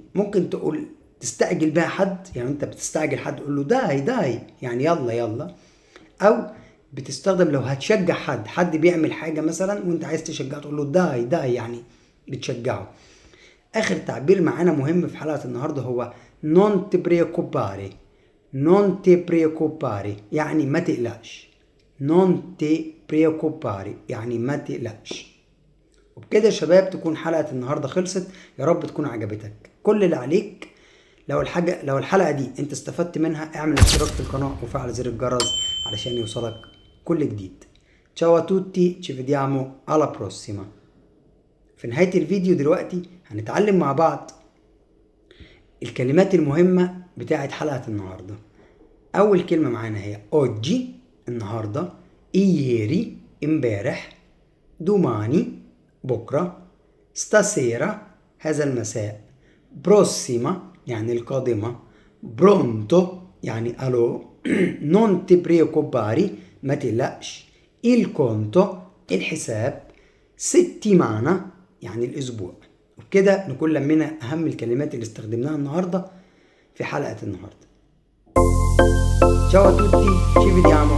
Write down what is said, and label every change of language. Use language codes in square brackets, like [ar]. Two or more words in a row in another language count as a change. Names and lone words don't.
[ar] ممكن تقول تستعجل بها حد، يعني انت بتستعجل حد تقول له داي. داي يعني يلا يلا. او بتستخدم لو هتشجع حد بيعمل حاجة مثلا وانت عايز تشجعه تقول له داي. داي يعني بتشجعه. اخر تعبير معانا مهم في حلقة النهاردة هو [it] non ti preoccupare. non ti preoccupare [ar] يعني ما تقلقش. [it] non ti preoccupare [ar] يعني ما تقلقش. وبكده يا شباب تكون حلقة النهاردة خلصت. يا رب تكون عجبتك. كل اللي عليك لو الحلقة دي انت استفدت منها اعمل اشتراك في القناة وفعل زر الجرس علشان يوصلك كل جديد. [it] ciao a tutti, ci vediamo alla prossima. [ar] في نهاية الفيديو دلوقتي هنتعلم مع بعض الكلمات المهمة بتاعت حلقة النهاردة. أول كلمة معانا هي oggi النهاردة، ieri امبارح، domani بكرة، stasera هذا المساء، prossima يعني القادمة، pronto يعني ألو، [it] non ti preoccupare [ar] ما تقلقش، [it] il conto [ar] الحساب، settimana يعني الأسبوع. وبكده نكون لمينا أهم الكلمات اللي استخدمناها النهاردة في حلقة النهاردة. [it] ciao a tutti, ci vediamo